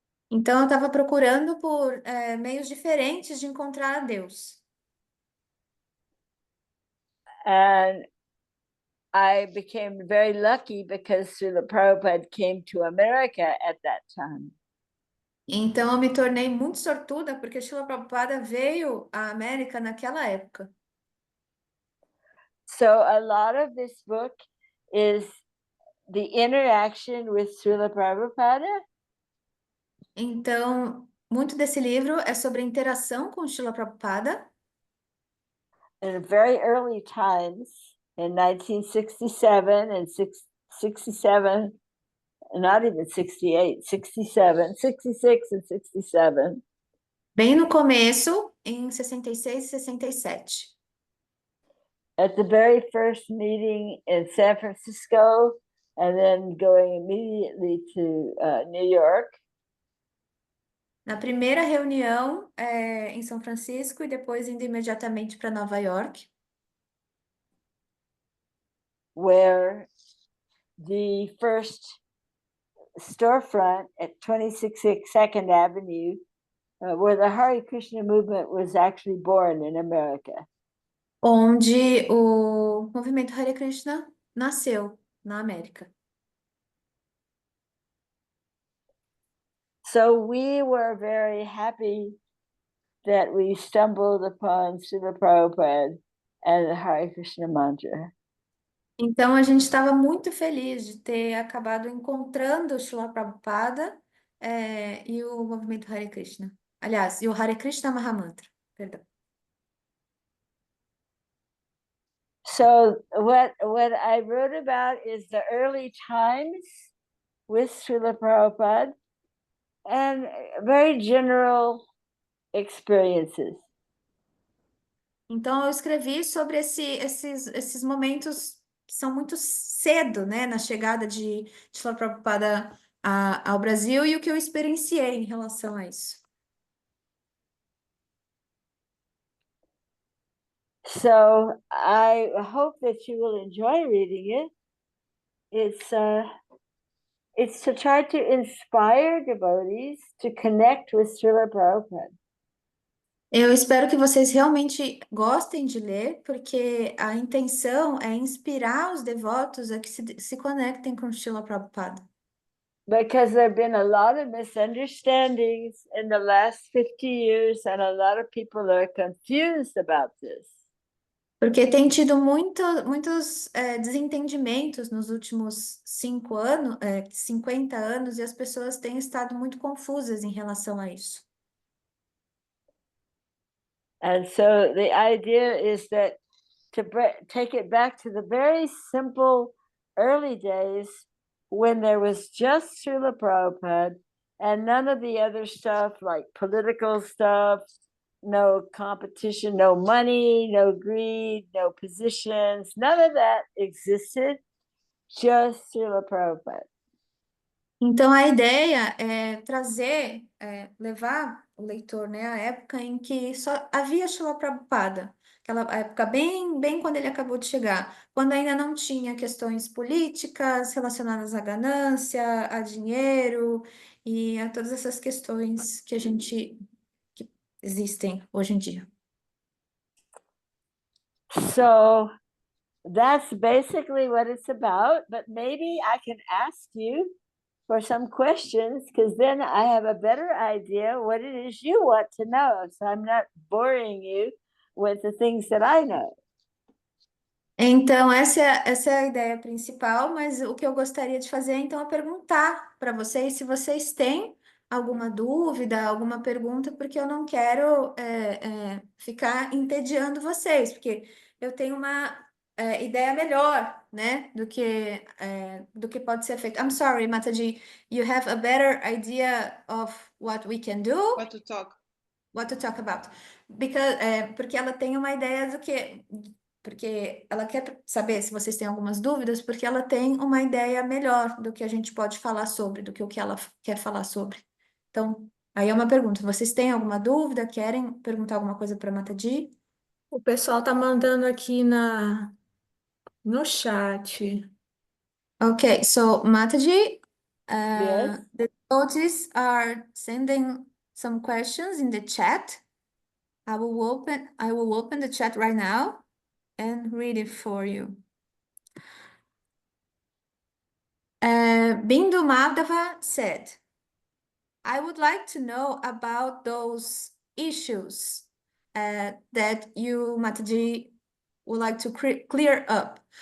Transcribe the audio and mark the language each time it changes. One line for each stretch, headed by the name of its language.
Portuguese: Então, eu estava procurando por meios diferentes de encontrar a Deus.
English: And I became very lucky because Srila Prabhupada came to America at that time.
Portuguese: Então, eu me tornei muito sortuda porque Srila Prabhupada veio à América naquela época.
English: So a lot of this book is the interaction with Srila Prabhupada.
Portuguese: Então, muito desse livro é sobre a interação com Srila Prabhupada.
English: In very early times, in 1967 and 67, not even 68, 67, 66 and 67.
Portuguese: Bem no começo, em 66 e 67.
English: At the very first meeting in San Francisco, and then going immediately to New York.
Portuguese: Na primeira reunião em São Francisco e depois indo imediatamente para Nova York.
English: Where the first storefront at 262nd Avenue, where the Hare Krishna movement was actually born in America.
Portuguese: Onde o movimento Hare Krishna nasceu na América.
English: So we were very happy that we stumbled upon Srila Prabhupada and the Hare Krishna mantra.
Portuguese: Então a gente estava muito feliz de ter acabado encontrando o Srila Prabhupada e o movimento Hare Krishna. Aliás, e o Hare Krishna Mahamantra, perdão.
English: So what I wrote about is the early times with Srila Prabhupada and very general experiences.
Portuguese: Então eu escrevi sobre esses momentos que são muito cedo, né, na chegada de Srila Prabhupada ao Brasil e o que eu experienciei em relação a isso.
English: So I hope that you will enjoy reading it. It's It's to try to inspire devotees to connect with Srila Prabhupada.
Portuguese: Eu espero que vocês realmente gostem de ler, porque a intenção é inspirar os devotos a que se conectem com Srila Prabhupada.
English: Because there have been a lot of misunderstandings in the last 50 years, and a lot of people are confused about this.
Portuguese: Porque tem tido muitos desentendimentos nos últimos 50 anos, e as pessoas têm estado muito confusas em relação a isso.
English: And so the idea is that to take it back to the very simple early days when there was just Srila Prabhupada and none of the other stuff like political stuff, no competition, no money, no greed, no positions, none of that existed, just Srila Prabhupada.
Portuguese: Então, a ideia é levar o leitor, né, à época em que só havia Srila Prabhupada, aquela época bem quando ele acabou de chegar, quando ainda não tinha questões políticas relacionadas à ganância, a dinheiro e a todas essas questões que existem hoje em dia.
English: So that's basically what it's about, but maybe I can ask you for some questions, because then I have a better idea what it is you want to know. So I'm not boring you with the things that I know.
Portuguese: Então, essa é a ideia principal, mas o que eu gostaria de fazer, então, é perguntar para vocês se vocês têm alguma dúvida, alguma pergunta, porque eu não quero ficar entediando vocês, porque eu tenho uma ideia melhor, né, do que pode ser feito.
English: I'm sorry, Mataji, you have a better idea of what we can do? What to talk. What to talk about.
Portuguese: Porque ela tem uma ideia do que... Porque ela quer saber se vocês têm algumas dúvidas, porque ela tem uma ideia melhor do que a gente pode falar sobre, do que o que ela quer falar sobre. Então, aí é uma pergunta. Vocês têm alguma dúvida? Querem perguntar alguma coisa para a Mataji? O pessoal tá mandando aqui no chat.
English: Okay, so Mataji, Yes. the devotees are sending some questions in the chat. I will open the chat right now and read it for you. Bindu Madhava said, I would like to know about those issues that you, Mataji, would like to clear up.